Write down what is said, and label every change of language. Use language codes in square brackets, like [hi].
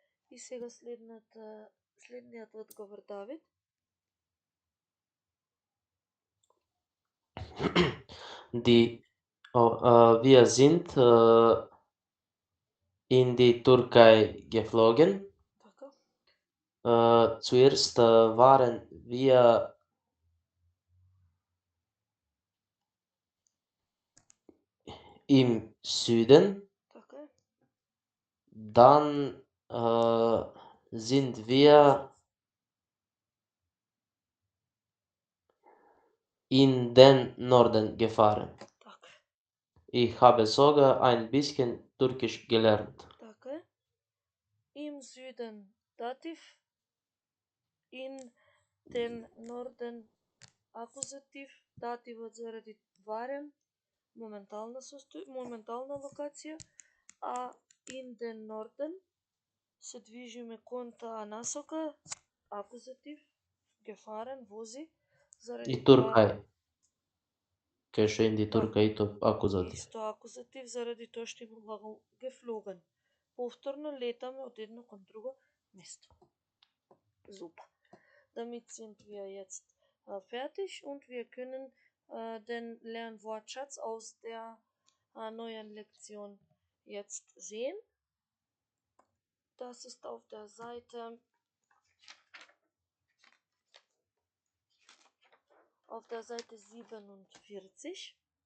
[mk] И сега следниот одговор, Давид. [de] Wir sind in die Türkei geflogen. [mk] Така. [de] Zuerst waren wir im Süden. [mk] Така. [de] Dann sind wir in den Norden gefahren. [mk] Така. [de] Ich habe sogar ein bisschen Türkisch gelernt. [mk] Така. [de] Im Süden [mk] Dativ, [de] in den Norden [mk] Акузатив, дативот заради [de] waren, [mk] моментална локација, а in den Norden се движиме кон таа насока, акузатив, [de] gefahren, [mk] вози, заради И Туркај. Кај што [de] in die Türkei [mk] to акузатив. Исто акузатив заради тоа што има глагол geflogen. Повторно летаме од едно кон друго место. [de] Super. Damit sind wir jetzt fertig und wir können den Lernwortschatz aus der neuen Lektion jetzt sehen. Das ist auf der Seite 47.